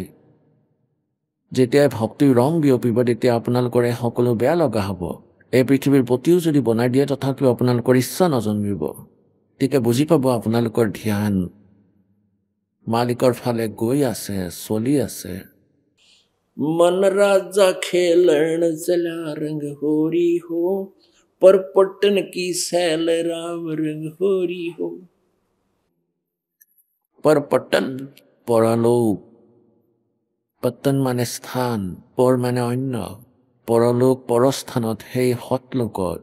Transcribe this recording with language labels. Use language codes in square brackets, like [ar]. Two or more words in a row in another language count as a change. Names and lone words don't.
[as] যেতিয়াই ভক্তিৰ ৰং বিয়পিব তেতিয়া আপোনালোকৰে সকলো বেয়া লগা হ'ব। এই পৃথিৱীৰ প্ৰতিও যদি বনাই দিয়ে তথাপিও আপোনালোকৰ ইচ্ছা নজন্মিব। তেতিয়া বুজি পাব আপোনালোকৰ ধ্যান মালিকৰ ফালে গৈ আছে, চলি আছে। [hi] मन राजा खेलन चला रंग होरी हो, पर पट्टन की सैल राम रंग होरी हो। पर पट्टन परलोक, पट्टन माने स्थान, पर माने अन्य, परलोक परस्थानत हेई हतलोकत।